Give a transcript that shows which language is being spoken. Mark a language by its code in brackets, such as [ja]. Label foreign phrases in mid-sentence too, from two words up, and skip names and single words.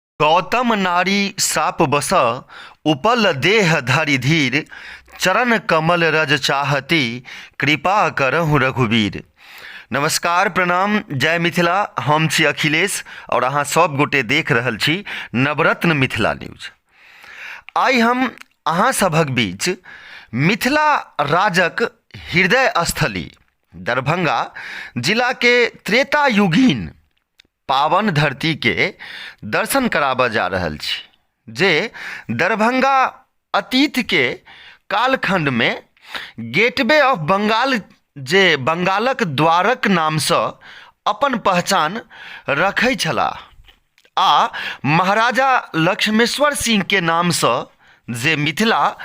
[awa] गौतम नारी साप बस उपल देह धरि धीर चरण कमल रज चाहती कृपा करहु रघुवीर। [mai] नमस्कार, प्रणाम, जय मिथिला। हम छी अखिलेश और अहाँ सब गोटे देख रहल छी नवरत्न मिथिला न्यूज। आइ हम अहाँ सभक बीच मिथिला राजक हृदय स्थली दरभंगा जिला के त्रेता युगीन पावन धरती के दर्शन कराबऽ जा रहल छी, जे दरभंगा अतीत के कालखंड में [en] Gateway of Bengal, [mai] जे बंगालक द्वारक नामसँ अपन पहचान रखै छलाह आ महाराजा लक्ष्मेश्वर सिंह के नामसँ जे मिथिला